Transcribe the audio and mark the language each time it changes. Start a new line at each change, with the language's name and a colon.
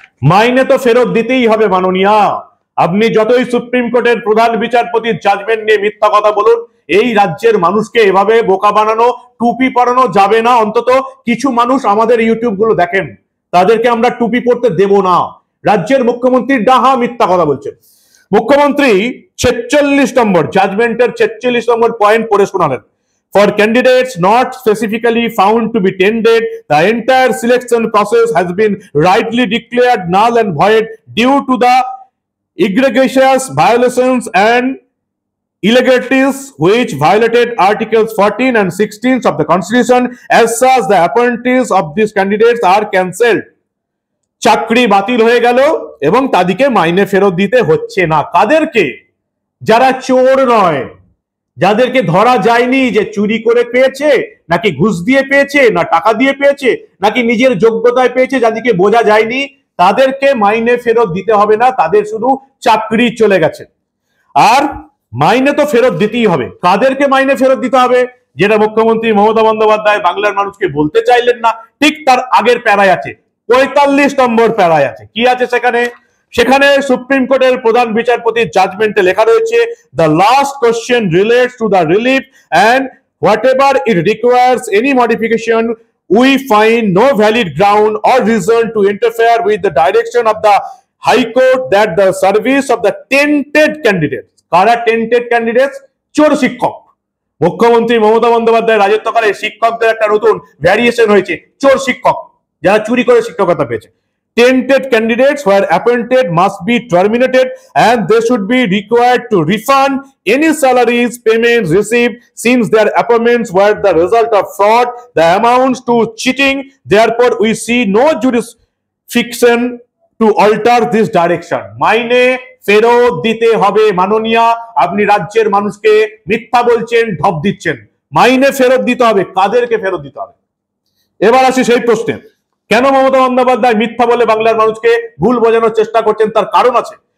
Bangla: মাইনে তো ফেরত দিতেই হবে মাননীয়া, আপনি যতই সুপ্রিম কোর্টের প্রধান বিচারপতির জাজমেন্ট নিয়ে মিথ্যা কথা বলুন, এই রাজ্যের মানুষকে এভাবে বোকা বানানো, টুপি পরানো যাবে না। অন্তত কিছু মানুষ আমাদের ইউটিউব গুলো দেখেন, তাদেরকে আমরা টুপি পরতে দেব না। রাজ্যের মুখ্যমন্ত্রী ডাহা মিথ্যা কথা বলছেন। মুখ্যমন্ত্রী 46 নম্বর জাজমেন্টের 46 নম্বর পয়েন্ট পড়ে শোনালেন।
English: For candidates not specifically found to be tendered, the entire selection process has been rightly declared null and void due to the egregious violations and illegalities which violated Articles 14 and 16 of the Constitution. As such, the appointees of these candidates are cancelled.
Bangla: চাকরি বাতিল হয়ে গেল এবং তাদেরকে মাইনে ফেরত দিতে হচ্ছে না। কাদেরকে? যারা চোর নয়, যাদেরকে ধরা যায়নি যে চুরি করে পেয়েছে, নাকি ঘুষ দিয়ে পেয়েছে, না টাকা দিয়ে পেয়েছে, নাকি নিজের যোগ্যতায় পেয়েছে, যাদেরকে বোঝা যায়নি, তাদেরকে মাইনে ফেরত দিতে হবে না, তাদের শুধু চাকরি চলে গেছে। আর মাইনে তো ফেরত দিতেই হবে। কাদেরকে মাইনে ফেরত দিতে হবে, যেটা মুখ্যমন্ত্রী মমতা বন্দ্যোপাধ্যায় বাংলার মানুষকে বলতে চাইলেন না, ঠিক তার আগের প্যারায় আছে, 45 নম্বর প্যারায় আছে। কি আছে সেখানে? সেখানে সুপ্রিম কোর্টের প্রধান বিচারপতির জাজমেন্টে লেখা রয়েছে,
English: the last question relates to the relief and whatever it requires any modification, we find no valid ground or reason to interfere with the direction of the High Court that the service of the tainted candidates,
Bangla: কারা
English: tainted candidates?
Bangla: চোর শিক্ষক। মুখ্যমন্ত্রী মমতা বন্দ্যোপাধ্যায় রাজত্বকালে শিক্ষকদের একটা নতুন variation হয়েছে, চোর শিক্ষক, যারা চুরি করে শিক্ষকতা পেয়েছে।
English: Tainted candidates were appointed must be terminated and they should be required to refund any salaries payments received since their appointments were the result of fraud, the amounts to cheating. Therefore, we see no jurisdiction to alter this direction.
Bangla: মাইনে ফেরত দিতে হবে মাননীয়া, আপনি রাজ্যের মানুষকে মিথ্যা বলছেন, ঢপ দিচ্ছেন। মাইনে ফেরত দিতে হবে, কাদেরকে ফেরত দিতে হবে? এবার আসি সেই প্রশ্নে, কেন মমতা বন্দ্যোপাধ্যায় মিথ্যা বলে বাংলার মানুষকে ভুল বোঝানোর চেষ্টা করছেন? তার কারণ আছে।